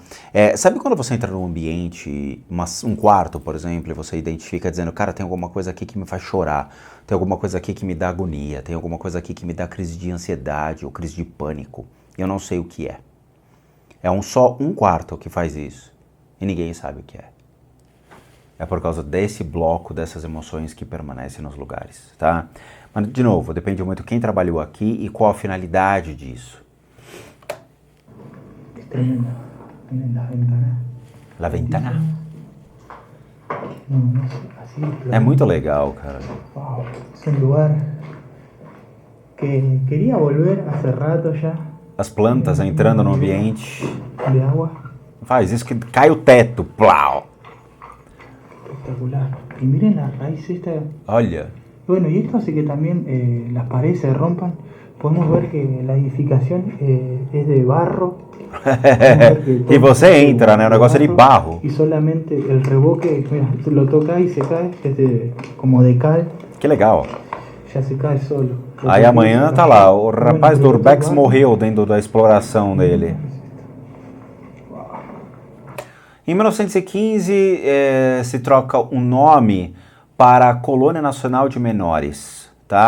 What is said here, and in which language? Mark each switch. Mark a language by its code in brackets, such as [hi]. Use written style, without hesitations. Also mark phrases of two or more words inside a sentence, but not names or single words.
[pt] Sabe quando você entra num ambiente, um quarto, por exemplo, e você identifica dizendo, cara, tem alguma coisa aqui que me faz chorar, tem alguma coisa aqui que me dá agonia, tem alguma coisa aqui que me dá crise de ansiedade ou crise de pânico, eu não sei o que é. Só um quarto que faz isso e ninguém sabe o que é. É por causa desse bloco, dessas emoções que permanecem nos lugares, tá? Mas, de novo, depende muito quem trabalhou aqui e qual a finalidade disso. [es] Tremendo. Miren la ventana. La ventana? No, así, [pt] É muito legal, cara. [es] wow, es un lugar que quería volver hace rato ya. [pt] As plantas entrando no ambiente. [es] De agua. [pt] Faz isso que cai o teto. Plau! [es] Espectacular. Y miren la raíz esta. [pt] Olha. [es] Bueno, y esto hace que también las paredes se rompan. Podemos ver que la edificación es de barro. [pt] E você entra, né? O negócio é de barro. [es] Y solamente el reboque, mira, lo toca y se cae, como de cal. [pt] Que legal. [es] Já se cai solo. [pt] Aí amanhã tá lá, o rapaz do Urbex morreu dentro da exploração dele. Em 1915 se troca o nome para a Colônia Nacional de Menores, tá?